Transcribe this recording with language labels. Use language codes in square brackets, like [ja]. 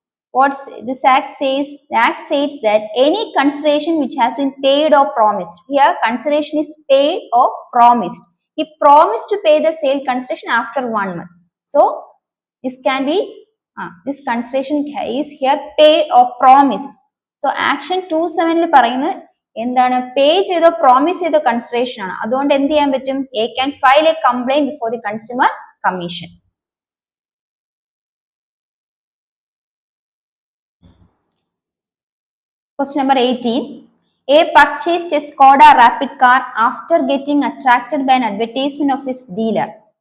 [en] What this Act says? The Act states that any consideration which has been paid or promised. Here, consideration is paid or promised. He promised to pay the sale consideration after 1 month. So, this can be this consideration is here paid or promised. So, Action 27 [ml] പറയുന്നത് എന്താണ്? പേ ചെയ്തോ promise ചെയ്തോ consideration ആണ്. അതുകൊണ്ട് എന്ത് ചെയ്യാൻ പറ്റും? [en] A can file a complaint before the Consumer Commission. Question number 18. A purchased a Skoda Rapid car after getting attracted by an advertisement of his dealer.